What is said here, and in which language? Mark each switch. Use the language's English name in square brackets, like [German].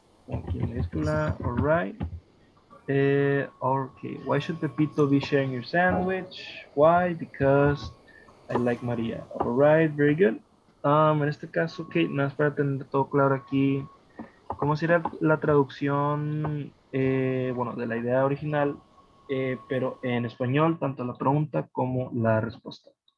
[Spanish] Aquí en mayúscula, alright. [English] Okay, why should Pepito be sharing your sandwich? Why? Because I like Maria. Alright, very good. [Spanish] En este caso, okay, nada más para tener todo claro aquí, ¿cómo sería la traducción, bueno, de la idea original, pero en español, tanto la pregunta como la respuesta?